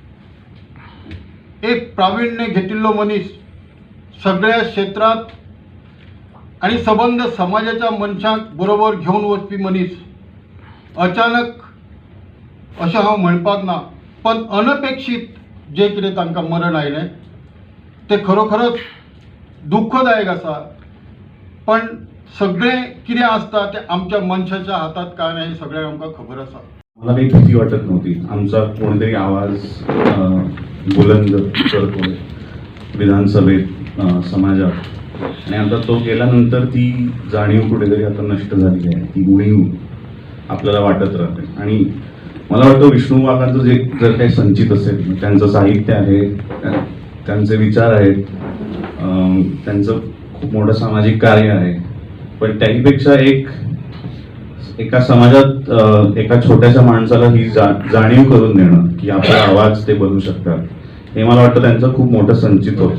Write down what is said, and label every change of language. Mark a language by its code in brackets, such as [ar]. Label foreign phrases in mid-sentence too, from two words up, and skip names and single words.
[kok] एक प्रावीण्य घेतिल्लो मनीस, सगळ्या क्षेत्रात आणि संबंध समाजाच्या मनशांक बरोबर घेवन वचपी मनीस अचानक अशें हांव म्हणपाक ना, पण अनपेक्षीत जे कितें तांकां मरण आयलें तें खरोखरच दुख्खदायक आसा. पण सगळें कितें आसता तें आमच्या मनशाच्या हातात काय ना हे सगळ्यांक आमकां खबर आसा. [mr] मला काही भीती वाटत नव्हती. आमचा कोणीतरी आवाज बुलंद करतोय विधानसभेत, समाजात, आणि आता तो गेल्यानंतर ती जाणीव कुठेतरी आता नष्ट झाली आहे. ती उणीव आपल्याला वाटत राहते. आणि मला वाटतं विष्णू वाघांचं जे जर काही संचित असेल, त्यांचं साहित्य आहे, त्यांचे विचार आहेत, त्यांचं खूप मोठं सामाजिक कार्य आहे, पण त्याहीपेक्षा एका समाजात एका छोट्याशा माणसाला ही जाणीव करून देणं की आपला आवाज ते बनवू शकतात, हे मला वाटतं त्यांचं खूप मोठं संचित होतं.